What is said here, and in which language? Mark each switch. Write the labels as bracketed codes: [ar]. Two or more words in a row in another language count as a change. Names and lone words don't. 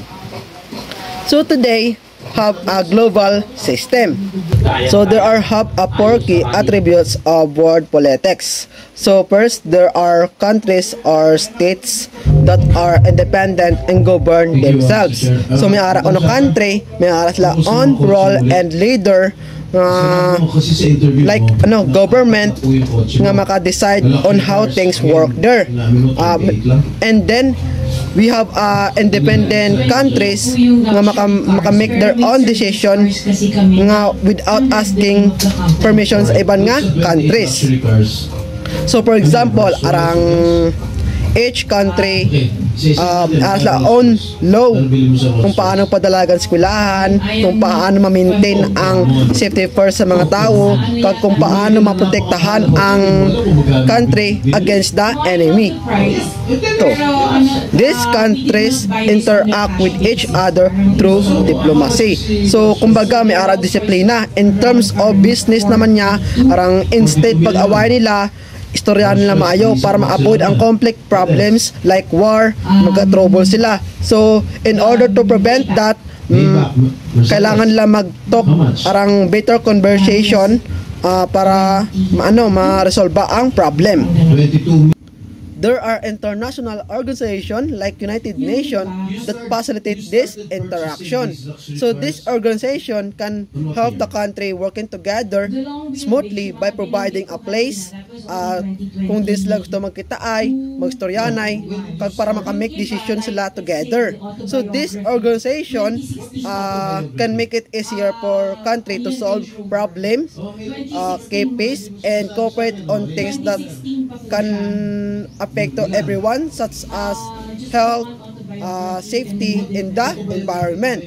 [en] So today have a global system. So there are four key attributes of world politics. So first, there are countries or states that are independent and govern themselves. [hil] So may ara ono country, may ara sila [en] own role and leader like government nga maka-decide on how things work there. And then we have independent countries nga maka-make their own decision nga without asking permission [hil] sa ibang nga [en] countries. [hil] So for example, arang [en] each country has their own law [hil] kung paano padalagan eskwelahan, kung paano ma-maintain ang [en] safety first [hil] sa mga tao, kung paano maprotektahan ang country [en] against the enemy. So, these countries interact with each other through diplomacy. So, [hil] kumbaga may ara disiplina [en] in terms of business [hil] naman niya, arang instead pag-away nila istoryahan nila maayo para ma-avoid ang [en] conflict problems like war, [hil] magka-trouble sila. [en] So, in order to prevent that, [hil] kailangan nila mag-talk arang [en] better conversation [hil] para ma-resolve ang problem. [en] There are international organizations like United Nations that facilitate this interaction. So this organization can help the country working together smoothly by providing a place [hil] kung di sila gusto magkitaay, magstoryanay, para makamake [en] decisions sila together. So this organization can make it easier for country to solve problems, keep peace, and cooperate on things that can affect to everyone such as health, safety, in the environment.